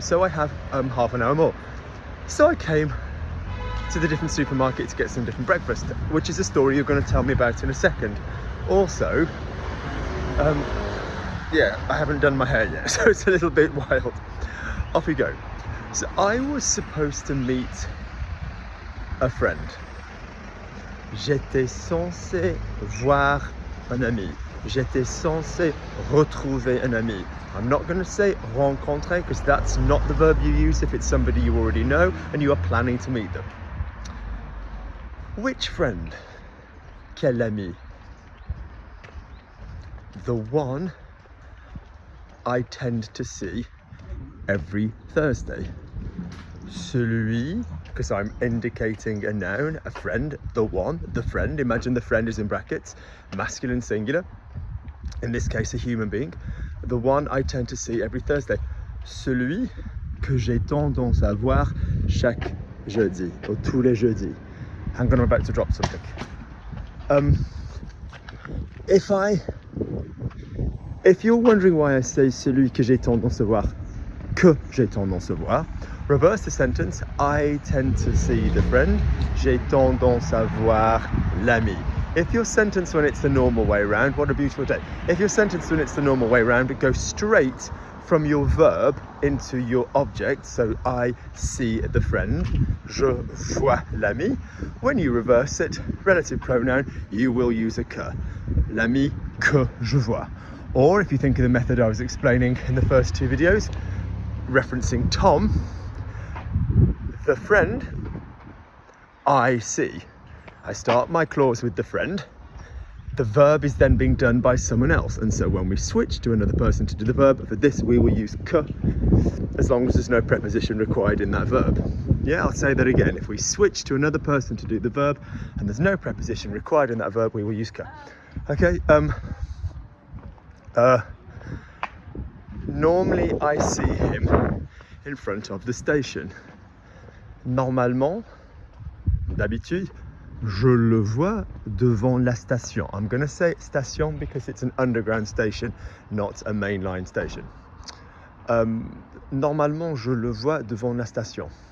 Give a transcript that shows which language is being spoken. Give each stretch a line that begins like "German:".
English: So I have half an hour more. So I came to the different supermarket to get some different breakfast, which is a story you're going to tell me about in a second. Also, yeah, I haven't done my hair yet, so it's a little bit wild. Off we go. So I was supposed to meet a friend.
French: J'étais censé voir un ami. J'étais censé retrouver un ami.
English: I'm not going to say rencontrer because that's not the verb you use if it's somebody you already know and you are planning to meet them. Which friend?
French: Quel ami?
English: The one I tend to see every Thursday. Celui, because I'm indicating a noun, a friend, the one, the friend. Imagine the friend is in brackets, masculine singular. In this case, a human being. The one I tend to see every Thursday.
French: Celui que j'ai tendance à voir chaque jeudi, or tous les jeudis.
English: Hang on, I'm about to drop something. If you're wondering why I say
French: celui que j'ai tendance à voir,
English: que j'ai tendance à voir, reverse the sentence. I tend to see the friend.
French: J'ai tendance à voir l'ami.
English: If your sentence when it's the normal way around, what a beautiful day. If your sentence when it's the normal way around, it goes straight from your verb into your object. So I see the friend,
French: je vois l'ami.
English: When you reverse it, relative pronoun, you will use a que.
French: L'ami que je vois.
English: Or if you think of the method I was explaining in the first two videos, referencing Tom, the friend I see. I start my clause with the friend. The verb is then being done by someone else. And so when we switch to another person to do the verb, for this we will use que, as long as there's no preposition required in that verb. Yeah, I'll say that again. If we switch to another person to do the verb and there's no preposition required in that verb, we will use que. Okay, normally I see him in front of the station.
French: Normalement, d'habitude, je le vois devant la station.
English: I'm going to say station because it's an underground station, not a mainline station.
French: Normalement, je le vois devant la station.